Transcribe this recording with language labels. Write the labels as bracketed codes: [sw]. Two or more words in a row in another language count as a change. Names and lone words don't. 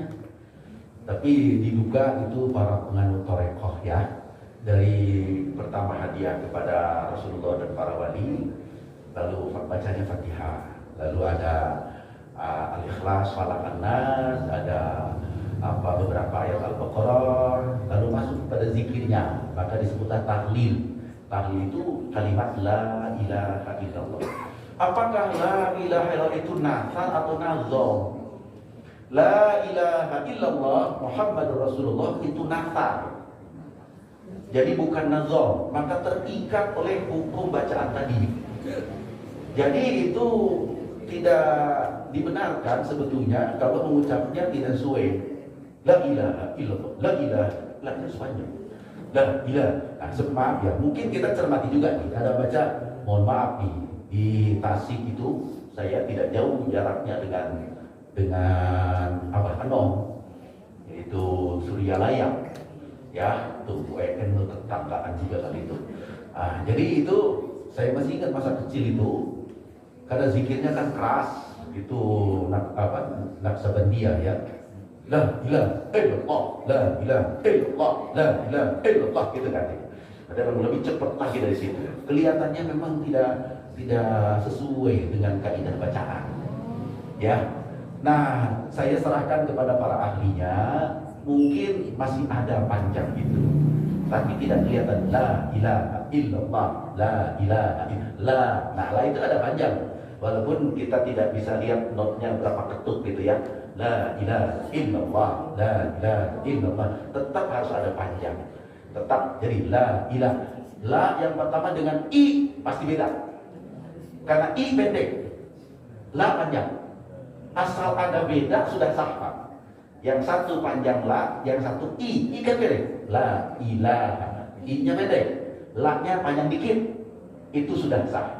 [id] Tapi diduga itu para penganut torekoh ya, dari pertama hadiah kepada Rasulullah dan para wali, lalu bacanya Fatihah, lalu ada Al-Ikhlas, Falaq, An-Nas, ada beberapa ayat Al-Baqarah, lalu masuk pada zikirnya, maka disebutlah tahlil. Tahlil itu kalimat [ar] la ilaha illallah. [id] Apakah [ar] la ilaha illallah [id] itu nazar atau nazom? [ar] La ilaha illallah Muhammadur Rasulullah [id] itu nazar. Jadi bukan nazom, maka terikat oleh hukum bacaan tadi. Jadi itu tidak dibenarkan sebetulnya kalau mengucapnya tidak sesuai. [ar] La ilaha illallah, la ilaha, la ilaha semuanya. La ilaha. [id] Nah, maaf ya, mungkin kita cermati juga nih. Ada baca, mohon maaf nih, di Tasik itu saya tidak jauh jaraknya dengan Abah Anom, yaitu Suryalaya, ya, tuh WN tetanggaan juga kali itu. Jadi itu saya masih ingat masa kecil itu, karena zikirnya kan keras, itu Naksabandia ya. [ar] La ilaha illallah, la ilaha illallah, la ilaha illallah, [id] gitu kan. Ada yang lebih cepat lagi dari situ. Kelihatannya memang tidak sesuai dengan kaidah bacaan. Ya. Nah, saya serahkan kepada para ahlinya, mungkin masih ada panjang itu. Tapi tidak kelihatan [ar] la ilaha illallah, la ilaha illallah. [id] Nah, la itu ada panjang. Walaupun kita tidak bisa lihat notnya berapa ketuk gitu ya. [ar] La ilaha illallah, la ilaha illallah, [id] tetap harus ada panjang. Tetap jadi [ar] la ilaha. [id] La yang pertama dengan i pasti beda. Karena i pendek, la panjang. Asal ada beda sudah sah. Yang satu panjang la, yang satu i kan beda. [ar] La ilaha, [id] i-nya pendek, la-nya panjang dikit, itu sudah sah.